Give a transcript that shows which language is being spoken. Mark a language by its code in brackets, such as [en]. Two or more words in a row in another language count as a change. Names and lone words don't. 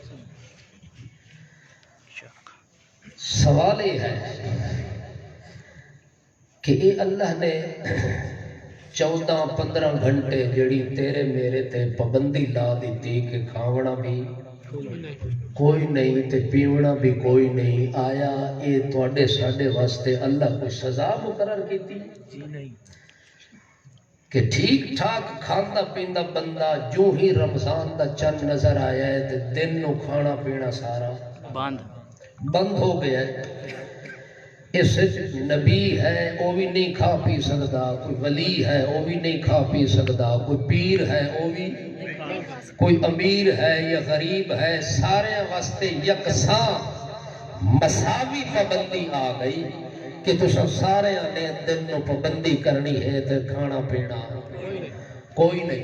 [ur] سوال یہ ہے کہ [pa] اے اللہ نے 14-15 گھنٹے جڑی تیرے میرے تے پابندی لا دیتی کہ کھاونا بھی کوئی نہیں تے پیونا بھی کوئی نہیں، آیا یہ تواڈے ساڈے واسطے اللہ کوئی سزا مقرر کیتی کہ ٹھیک ٹھاک کھاندا پیندا بندہ جو ہی رمضان دا چند نظر آیا ہے تے دن نو کھانا پینا سارا بند ہو گیا ہے. اس نبی ہے [ur] وہ بھی نہیں کھا پی سکتا، [pa] کوئی ولی ہے [ur] وہ بھی نہیں کھا پی سکتا، [pa] کوئی پیر ہے وہ بھی، کوئی امیر ہے یا غریب ہے، سارے واسطے یکساں مساوی پابندی آ گئی کہ تساں سارے نے دن نو پابندی کرنی ہے تے کھانا پینا کوئی نہیں.